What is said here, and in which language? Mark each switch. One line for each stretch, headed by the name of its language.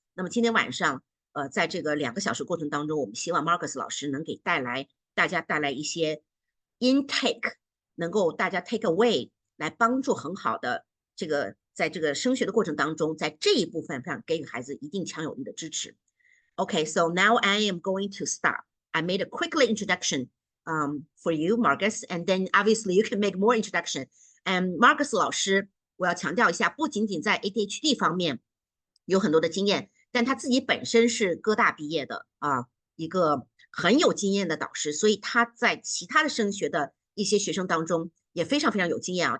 Chinese: 那么今天晚上在这个2个小时过程当中，我们希望 Marcus 老师能给大家带来一些 intake， 能够大家
English: take away
Chinese: 来帮助很好的这个在这个升学的过程当中，在这一部分上给予孩子一定强有力的支持。
English: Okay, so now I am going to start. I made a quickly introduction for you, Marcus, and then obviously you can make more introduction.
Chinese: And Marcus 老师，我要强调一下，不仅仅在 ADHD 方面有很多的经验，但他自己本身是哥大毕业的一个很有经验的导师，所以他在其他的升学的一些学生当中也非常有经验啊。